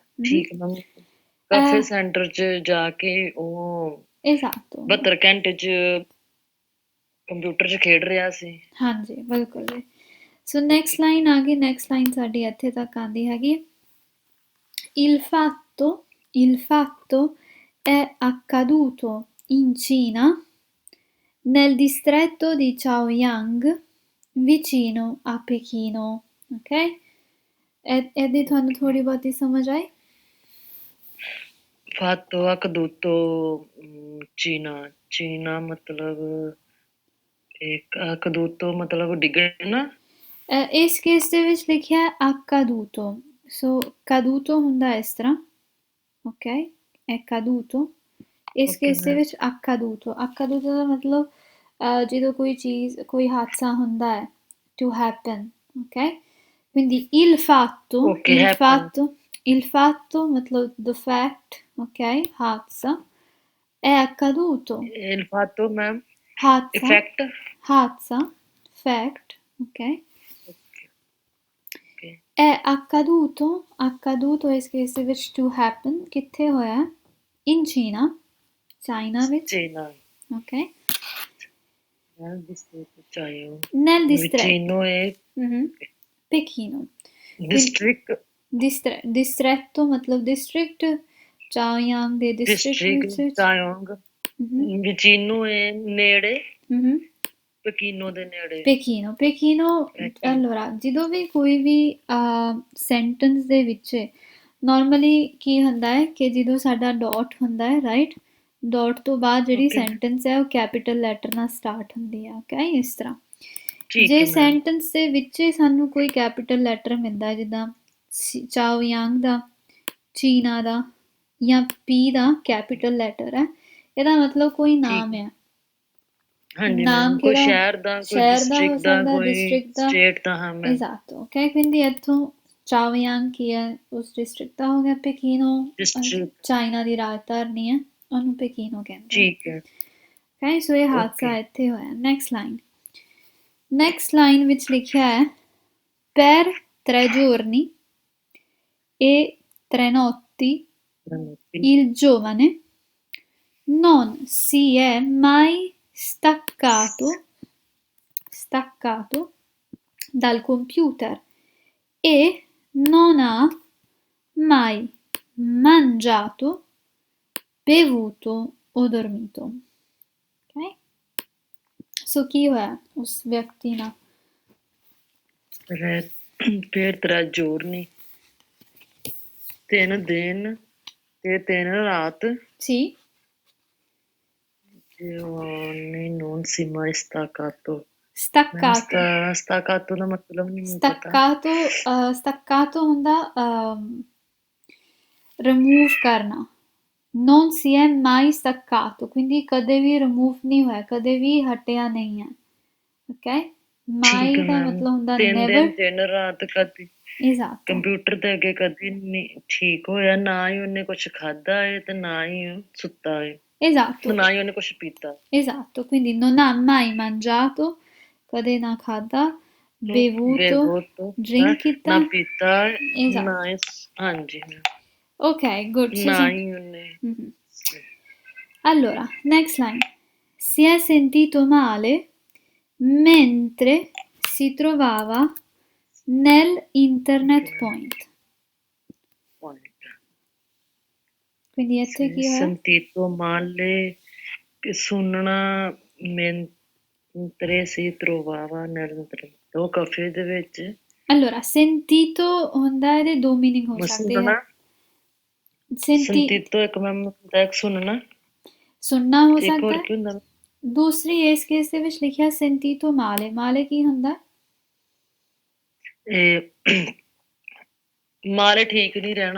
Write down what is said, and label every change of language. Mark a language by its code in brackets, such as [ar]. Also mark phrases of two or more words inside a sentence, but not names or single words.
[pa] ਠੀਕ ਮੈਮ, ਕੈਫੇ ਸੈਂਟਰ 'ਚ ਜਾ ਕੇ ਉਹ 72 ਘੰਟੇ 'ਚ ਕੰਪਿਊਟਰ 'ਚ ਖੇਡ ਰਿਹਾ ਸੀ। ਹਾਂਜੀ ਬਿਲਕੁਲ ਜੀ। ਸੋ [en] next line [pa] ਆ ਗਈ। [en] next line [pa] ਸਾਡੀ ਇੱਥੇ ਤੱਕ ਆਉਂਦੀ ਹੈਗੀ [it] il fatto è accaduto in Cina nel distretto di Chaoyang vicino a Pechino, [pa] ok? ਇਹਦੀ ਤੁਹਾਨੂੰ ਥੋੜੀ ਬਹੁਤੀ ਸਮਝ ਆਈ? [it] fatto accaduto [pa] ਚੀਨਾ ਮਤਲਬ accaduto ਮਤਲਬ ਡਿੱਗਣਾ। ਇਸ ਕੇਸ ਦੇ ਵਿੱਚ ਲਿਖਿਆ ਹੈ accaduto, ਸੋ caduto ਹੁੰਦਾ ਇਸ ਤਰ੍ਹਾਂ, ਓਕੇ? [it] è caduto। [pa] ਇਸ ਕੇਸ ਦੇ ਵਿੱਚ accaduto ਦਾ ਮਤਲਬ ਜਦੋਂ ਕੋਈ ਚੀਜ਼ ਕੋਈ ਹਾਦਸਾ ਹੁੰਦਾ ਹੈ [en] to happen, [pa] ok? [it] Quindi il fatto ਮਤਲਬ [en] the fact, [it] ok? ਹਾਦਸਾ è accaduto il fatto ਮੈਮ [pa] ਹਾਦਸਾ fact, ok? [it] è accaduto [pa] ਇਸ ਕੇਸ ਦੇ ਵਿੱਚ [en] to happen [pa] ਕਿੱਥੇ ਹੋਇਆ? [en] in China, [pa] ਚਾਈਨਾ ਵਿੱਚ, ok? [it] nel Pechino distretto [pa] ਮਤਲਬ ਡਿਸਟ੍ਰਿਕਟ, ਚਾਓਯਾਂਗ ਦੇ ਡਿਸਟ੍ਰਿਕਟ ਵਿੱਚ, [it] vicino è [pa] ਨੇੜੇ, Pechino ਦੇ ਨੇੜੇ। Pechino allora ਜਦੋਂ ਵੀ ਕੋਈ ਵੀ ਸੈਂਟੈਂਸ ਦੇ ਵਿੱਚ ਨਾਰਮਲੀ ਕੀ ਹੁੰਦਾ ਹੈ ਕਿ ਜਦੋਂ ਸਾਡਾ ਡਾਟ ਹੁੰਦਾ ਹੈ, ਰਾਈਟ, ਡਾਟ ਤੋਂ ਬਾਅਦ ਜਿਹੜੀ ਸੈਂਟੈਂਸ ਹੈ ਉਹ [en] capital letter [pa] ਨਾਲ ਸਟਾਰਟ ਹੁੰਦੀ ਹੈ, ਓਕੇ? ਇਸ ਤਰ੍ਹਾਂ ਜੇ ਸੈਂਟੈਂਸ ਦੇ ਵਿੱਚ ਸਾਨੂੰ ਕੋਈ [en] capital letter [pa] ਮਿਲਦਾ ਜਿੱਦਾਂ ਚਾਓਯਾਂਗ ਦਾ, ਚੀਨਾ ਦਾ ਜਾਂ ਪੀ ਦਾ ਕੈਪੀਟਲ ਲੈਟਰ ਹੈ, ਇਹਦਾ ਮਤਲਬ ਕੋਈ ਨਾਮ ਹੈ। ਨਾਮ ਕੋਈ ਸ਼ਹਿਰ ਦਾ ਹੋ ਸਕਦਾ, ਡਿਸਟ੍ਰਿਕਟ ਦਾ, ਸਟੇਟ ਦਾ। [it] esatto, ok? Quindi [pa] ਇੱਥੋਂ ਚਾਓਯਾਂਗ ਕੀ ਹੈ, ਉਸ ਡਿਸਟ੍ਰਿਕਟ ਦਾ ਹੋ ਗਿਆ। ਪੇਕੀਨੋ ਚਾਈਨਾ ਦੀ ਰਾਜਧਾਨੀ ਹੈ, ਉਹਨੂੰ ਪੇਕੀਨੋ ਕਹਿੰਦੇ। ਠੀਕ ਹੈ, ਓਕੇ? ਸੋ ਇਹ ਹਾਦਸਾ ਇੱਥੇ ਹੋਇਆ। [en] next line [pa] ਵਿੱਚ ਲਿਖਿਆ ਹੈ [it] per 3 giorni e 3 notti il giovane non si è mai staccato dal computer e non ha mai mangiato, bevuto o dormito. [pa] Ok? ਸੋ ਕੀ ਹੋਇਆ ਉਸ ਵਿਅਕਤੀ ਨਾਲ? ਫਿਰ 3 giorni, 3 ਦਿਨ ਤੇ 3 ਰਾਤ [it] Sì, non si mai staccato. staccato. [pa] Staccato ਦਾ ਮਤਲਬ ਨਹੀਂ ਪਤਾ। Staccato ਹੁੰਦਾ remove ਕਰਨਾ। [it] non si è mai staccato, quindi [pa] ਕਦੇ ਵੀ remove ਨਹੀਂ ਹੋਇਆ, ਕਦੇ ਵੀ ਹਟਿਆ ਨਹੀਂ ਹੈ। ok? mai ਦਾ ਮਤਲਬ ਹੁੰਦਾ never। 3 ਦਿਨ 3 ਰਾਤ ਕਦੀ [it] esatto, [pa] ਕੰਪਿਊਟਰ ਦੇ ਅੱਗੇ ਕਦੀ ਨਹੀਂ ਠੀਕ ਹੋਇਆ, ਨਾ ਹੀ ਉਹਨੇ ਕੁਝ ਖਾਦਾ ਹੈ ਤੇ ਨਾ ਹੀ ਉਹ ਸੁੱਤਾ ਹੈ, [it] esatto, [pa] ਨਾ ਹੀ ਉਹਨੇ ਕੁਝ ਪੀਤਾ। [it] esatto, quindi non ha mai mangiato, [pa] ਕਦੇ ਨਾ ਖਾਦਾ, bevuto, drink ਕੀਤਾ, ਨਾ ਪੀਤਾ, [it] esatto, [pa] ਨਾ ਹਾਂਜੀ [en] ok, good, [pa] ਨਾ ਹੀ ਉਹਨੇ। [it] allora, [en] next line, [it] si è sentito male mentre si trovava nell'internet point. [pa] quindi ਇੱਥੇ ਕੀ ਹੋਇਆ? [it] sentito male che ਸੁਣਨਾ mentre si trovava nell'internet, [pa] ਉਹ ਕਫੇ ਦੇ ਵਿੱਚ। allora, sentito ਹੁੰਦਾ ਇਹਦੇ ਦੋ ਮੀਨਿੰਗ ਹੋ ਸਕਦੇ ਹੈ। sentito ਇੱਕ ਮੈਮ ਹੁੰਦਾ ਸੁਣਨਾ, ਸੁਣਨਾ ਹੋ ਇੱਕ ਸਕਦਾ ਹੋਰ ਹੈ। ਕੀ ਹੁੰਦਾ? ਦੂਸਰੀ ਇਸ ਕੇਸ ਦੇ ਵਿੱਚ ਲਿਖਿਆ [it] sentito male, [pa] male ਕੀ ਹੁੰਦਾ? ਮਾਰੇ ਠੀਕ ਨਹੀਂ ਰਹਿਣਾ।